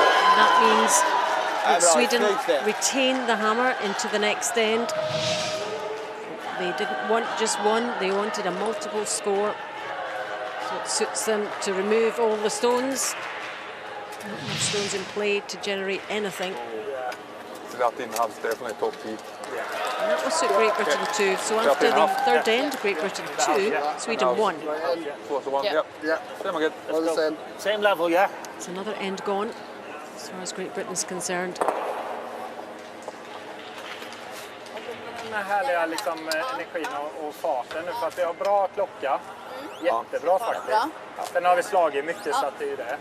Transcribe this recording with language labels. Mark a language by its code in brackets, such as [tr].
[en] And that means that Sweden retain the hammer into the next end. They didn't want just 1, they wanted a multiple score. So it suits them to remove all the stones. Not enough stones in play to generate anything. [sv] Så det är att din halvställ från ett topp 10. [en] And that will suit Great Britain too. So after the third end, Great Britain 2, Sweden 1. 4 to 1. Yeah. Yep. Yeah. Same again. All the same. Same level, yeah. It's another end gone as far as Great Britain's concerned. [sv] Den här härliga liksom, energin och farten nu för att vi har bra klocka. Jättebra faktiskt. Bra. Sen har vi slagit mycket så att det är ju det.